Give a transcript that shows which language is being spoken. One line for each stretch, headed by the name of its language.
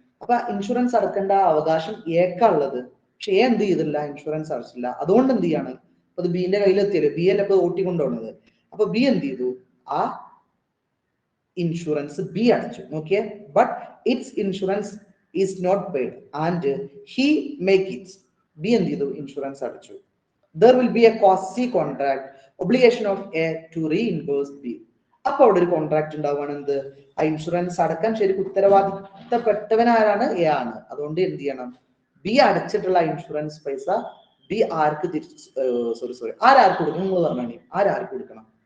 Malayalam: അപ്പൊ ഇൻഷുറൻസ് അടക്കേണ്ട അവകാശം ഏക്കാളുള്ളത്, പക്ഷെ എ എന്ത് ചെയ്തില്ല, ഇൻഷുറൻസ് അടച്ചില്ല. അതുകൊണ്ട് എന്ത് ചെയ്യാണ്, അത് ബിന്റെ കയ്യിലെത്തിയല്ലോ, ബി അല്ലേ ഇപ്പൊ ഓട്ടിക്കൊണ്ടുപോകുന്നത്. അപ്പൊ ബി എന്ത് ചെയ്തു, ആ ഇൻഷുറൻസ് ബി അടച്ചു. നോക്കിയേ,
English: But it's insurance is not paid and he make it.
Malayalam: B എന്ത് ചെയ്തു, ഇൻഷുറൻസ് അടച്ചു.
English: There will be a quasi contract obligation of A to reimburse B.
Malayalam: അപ്പൊ അവിടെ ഒരു കോൺട്രാക്ട് ഉണ്ടാവുകയാണ്, എന്ത്, ആ ഇൻഷുറൻസ് അടക്കാൻ ശരിക്കും ഉത്തരവാദിത്തപ്പെട്ടവനാരാണ്, എ ആണ്. അതുകൊണ്ട് എന്ത് ചെയ്യണം, ബി അടച്ചിട്ടുള്ള ഇൻഷുറൻസ് പൈസ ബി ആർക്ക് തിരിച്ച് ആരാർക്ക് കൊടുക്കണം, നിങ്ങൾ പറഞ്ഞാൽ ആരാർക്ക് കൊടുക്കണം?